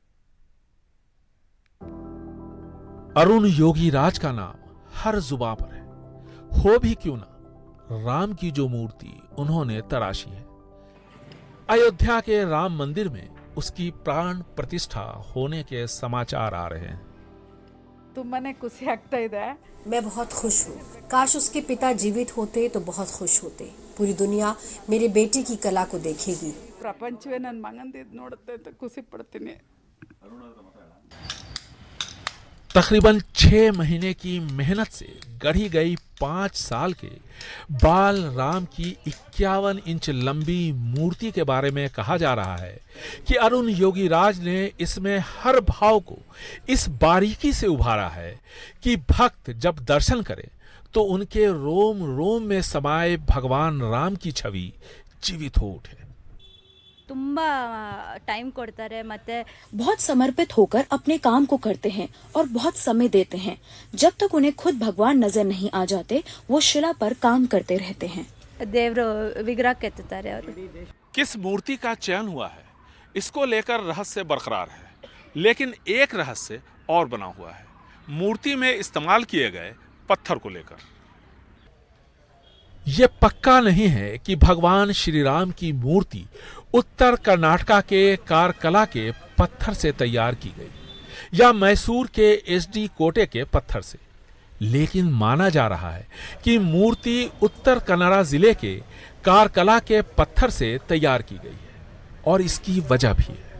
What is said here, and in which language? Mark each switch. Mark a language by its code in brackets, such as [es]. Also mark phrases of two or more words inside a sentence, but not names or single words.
[hi] अरुण योगी राज का नाम हर जुबान पर है, हो भी क्यों ना। राम की जो मूर्ति उन्होंने तराशी है, अयोध्या के राम मंदिर में उसकी प्राण प्रतिष्ठा होने के समाचार आ रहे हैं। [kn] ತುಂಬಾನೇ ಖುಷಿ ಆಗ್ತಾ ಇದೆ। [hi] मैं बहुत खुश हूँ। काश उसके पिता जीवित होते तो बहुत खुश होते। पूरी दुनिया मेरे बेटे की कला को देखेगी। [kn] ಪ್ರಪಂಚವೇ ನನ್ನ ಮಗಂದು ಇದು ನೋಡುತ್ತೆ ಅಂತ ಖುಷಿ ಪಡ್ತೀನಿ। [hi] तकरीबन 6 महीने की मेहनत से गढ़ी गई 5 साल के बाल राम की 51 इंच लंबी मूर्ति के बारे में कहा जा रहा है कि अरुण योगीराज ने इसमें हर भाव को इस बारीकी से उभारा है कि भक्त जब दर्शन करे तो उनके रोम रोम में समाये भगवान राम की छवि जीवित हो उठे। [kn] ತುಂಬ ಟೈಮ್ ಕೊಡ್ತಾರೆ ಮತ್ತೆ [hi] बहुत समर्पित होकर अपने काम को करते हैं और बहुत समय देते हैं। जब तक उन्हें खुद भगवान नजर नहीं आ जाते वो शिला पर काम करते रहते हैं। [kn] ದೇವರು ವಿಗ್ರಹ ಕೆತ್ತುತ್ತಾರೆ ಅವರು। [hi] किस मूर्ति का चयन हुआ है इसको लेकर रहस्य बरकरार है, लेकिन एक रहस्य और बना हुआ है मूर्ति में इस्तेमाल किए गए पत्थर को लेकर। यह पक्का नहीं है कि भगवान श्री राम की मूर्ति उत्तर कर्नाटका के कारकला के पत्थर से तैयार की गई या मैसूर के एसडी कोटे के पत्थर से, लेकिन माना जा रहा है कि मूर्ति उत्तर कन्नड़ा जिले के कारकला के पत्थर से तैयार की गई है और इसकी वजह भी है।